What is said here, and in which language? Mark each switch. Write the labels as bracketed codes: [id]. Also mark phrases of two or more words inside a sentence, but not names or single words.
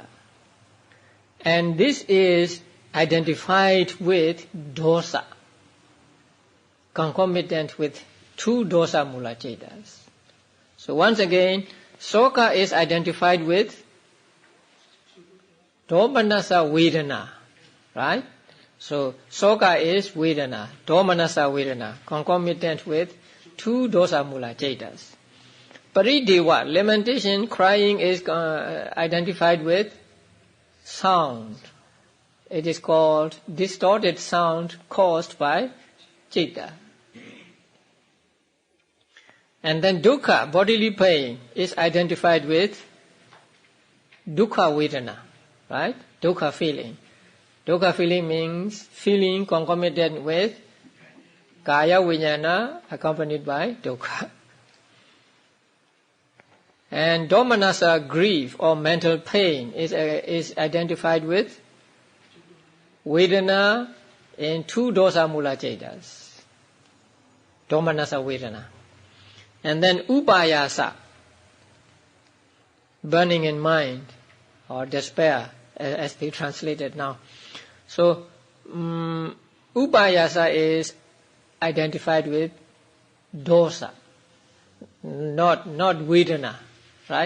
[en] And this is identified with dosa, concomitant with two [pi] dosa mula cetas. [en] So once again, soka is identified with [pi] domanassa vedana, [en] right? So soka is vedana, [pi] domanassa vedana, [en] concomitant with two [pi] dosa mula cetas. [en] Parideva, lamentation, crying is identified with sound. It is called distorted sound caused by citta. And then dukkha, bodily pain, is identified with [pi] dukkha vedana, [en] right? Dukkha feeling. Dukkha feeling means feeling concomitant with [pi] kaya vijnana [en] accompanied by dukkha. And domanassa, grief or mental pain, is identified with vedana in two [pi] dosa mula cetas. Domanassa vedana. [en] And then upayasa, burning in mind or despair, as they translated now. So upayasa is identified with dosa, not vedana, right?